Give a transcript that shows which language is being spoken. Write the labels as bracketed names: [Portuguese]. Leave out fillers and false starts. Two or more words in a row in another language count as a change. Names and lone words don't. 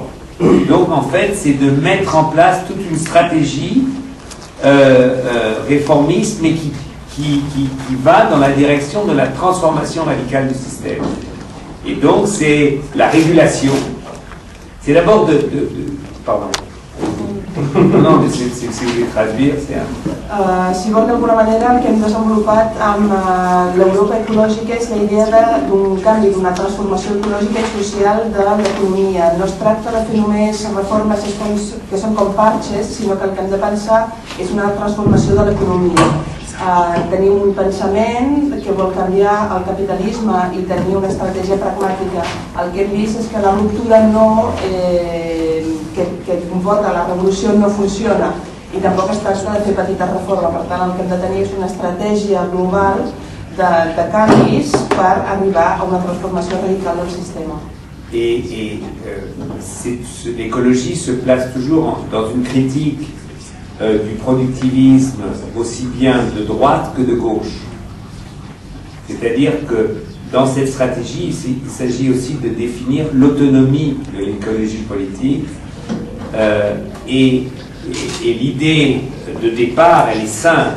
[French] Donc en fait c'est de mettre en place toute une stratégie réformiste, mais qui va dans la direction de la transformation radicale du système. Et donc c'est la régulation. C'est d'abord pardon. Non, mais si vous voulez traduire, c'est un... [Catalan] Si vol, d'alguna manera, el que hem desenvolupat amb l'Europa ecològica és la idea d'un canvi, d'una transformació ecològica i social de l'economia. No es tracta de fer només reformes que són com parches, sinó que el que hem de pensar és una transformació de l'economia. Tenim un pensament que vol canviar el capitalisme i tenir una estratègia pragmàtica. El que hem vist és que la ruptura que comporta la revolució no funciona i tampoc es tracta de fer petites reformes. Per tant, el que hem de tenir és una estratègia global de canvis per arribar a una transformació radical del sistema. [French] Et l'écologie se place toujours dans une critique du productivisme aussi bien de droite que de gauche. C'est-à-dire que dans cette stratégie, il s'agit aussi de définir l'autonomie de l'écologie politique et l'idée de départ, elle est simple.